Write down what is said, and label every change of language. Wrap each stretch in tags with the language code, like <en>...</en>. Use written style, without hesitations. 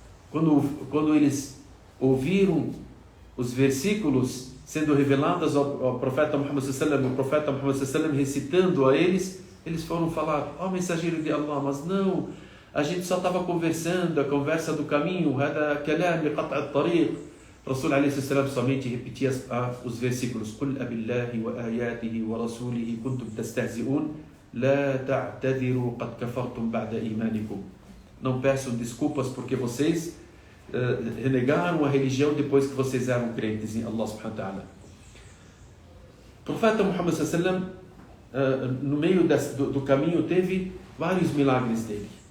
<pt>Quando eles ouviram os versículos sendo revelados ao profeta Muhammad sallallahu alaihi wasallam, o profeta Muhammad sallallahu alaihi wasallam recitando a eles foram falar: ó mensageiro de Allah, mas não, a gente só estava conversando, a conversa do caminho,</pt> <ar>hada kalam qat' at-tariq. Rasul alaihi salam</ar> <pt>somente repetia os versículos:</pt> <ar>قل أبالله وآياته ورسوله كنتم تستهزئون لا تعتذروا قد كفرتم بعد إيمانكم.</ar> <pt>Não peçam desculpas porque vocês renegaram a religião depois que vocês eram crentes em Allah subhanahu wa ta'ala. O profeta Muhammad sallallahu alaihi wasallam, no meio do caminho, teve vários milagres dele.</pt>